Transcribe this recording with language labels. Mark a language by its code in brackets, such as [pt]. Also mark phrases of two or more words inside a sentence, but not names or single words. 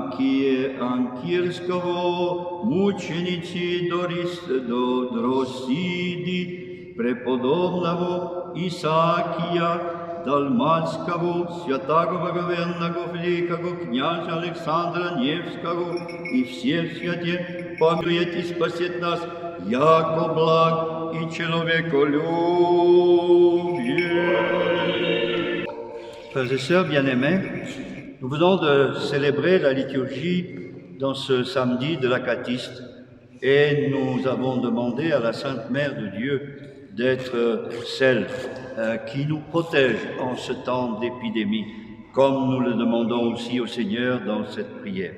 [ru] Анкирского, мученицы Дросиди, преподобного Исаакия Далматского, святого благоверного великого князя Александра Невского и всех святых, помилует и спасет нас яко благ и человеколюбие. [fr] Frères et sœurs bien-aimés, nous venons de célébrer la liturgie dans ce samedi de l'Acatiste et nous avons demandé à la Sainte Mère de Dieu d'être celle qui nous protège en ce temps d'épidémie, comme nous le demandons aussi au Seigneur dans cette prière.